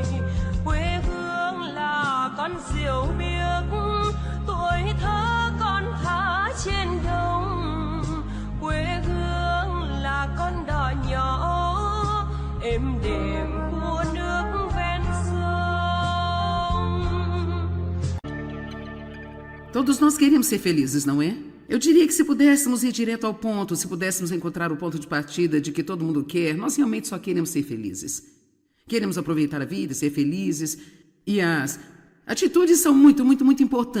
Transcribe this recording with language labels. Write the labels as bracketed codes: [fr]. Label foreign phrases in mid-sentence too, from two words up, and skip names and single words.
[vi] Quê hương là con diều biếc, tuổi thơ con thả trên đồng. Quê hương là con đò nhỏ êm đềm của nước ven sông. [pt] Todos nós queremos ser felizes, não é? Eu diria que se pudéssemos ir direto ao ponto, se pudéssemos encontrar o ponto de partida de que todo mundo quer, nós realmente só queremos ser felizes. Queremos aproveitar a vida, ser felizes. E as atitudes são muito, muito, muito importantes.